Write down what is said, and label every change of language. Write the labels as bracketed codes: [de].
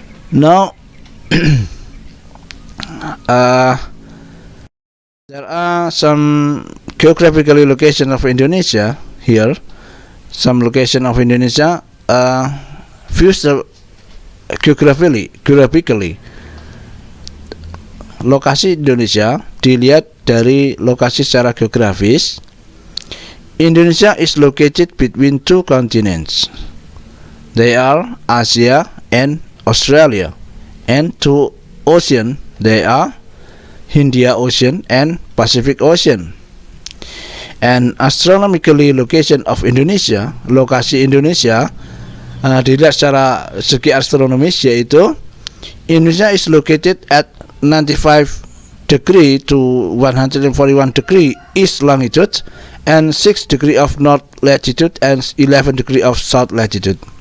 [en] Now, there are some geographically location of Indonesia here. Some location of Indonesia views the geographically. [id] Lokasi Indonesia dilihat dari lokasi secara geografis. [en] Indonesia is located between two continents. They are Asia and Australia, and two oceans. They are India Ocean and Pacific Ocean. And astronomically location of Indonesia, [id] lokasi Indonesia dilihat secara segi astronomis, yaitu [en] Indonesia is located at 95 degree to 141 degree east longitude and 6 degree of north latitude and 11 degree of south latitude.